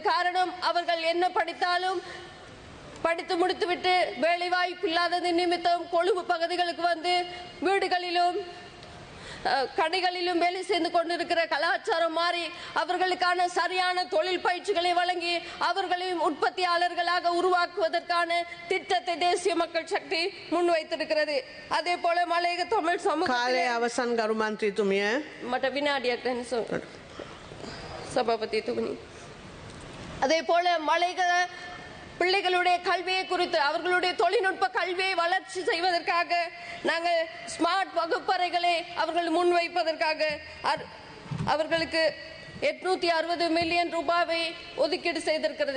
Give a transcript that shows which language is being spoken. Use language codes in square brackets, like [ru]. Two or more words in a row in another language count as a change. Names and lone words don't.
[ta] காரணம், அவர்கள் என்ன படித்தாலும் படித்து முடித்துவிட்டு வேலை வாய்ப்பு இல்லாதது நிமித்தம் கொழும்பு பகுதிகளுக்கு வந்து வீடுகளிலும் கடைகளிலும் வேலை செய்து கொண்டிருக்கிற கலாச்சாரம் மாறி அவர்களுக்கான சரியான தொழில் பயிற்சிகளை வழங்கி அவர்களையும் உற்பத்தியாளர்களாக உருவாக்குவதற்கான திட்டத்தை தேசிய மக்கள் சக்தி முன்வைத்திருக்கிறது. அதே போல மலையக தமிழ் சமூகத்திலே [si] අවසන් ගරු මන්ත්‍රීතුමිය මට විනාඩියක් දෙන්න சபாபதிතුමනි. [ta] அதே போல மலையக பிள்ளைகளுடைய கல்வியை குறித்து, அவர்களுடைய தொழில்நுட்ப கல்வியை வளர்ச்சி செய்வதற்காக நாங்கள் ஸ்மார்ட் வகுப்பறைகளை அவர்கள் முன்வைப்பதற்காக அவர்களுக்கு 860 மில்லியன் ரூபாவை ஒதுக்கீடு செய்திருக்கிறது.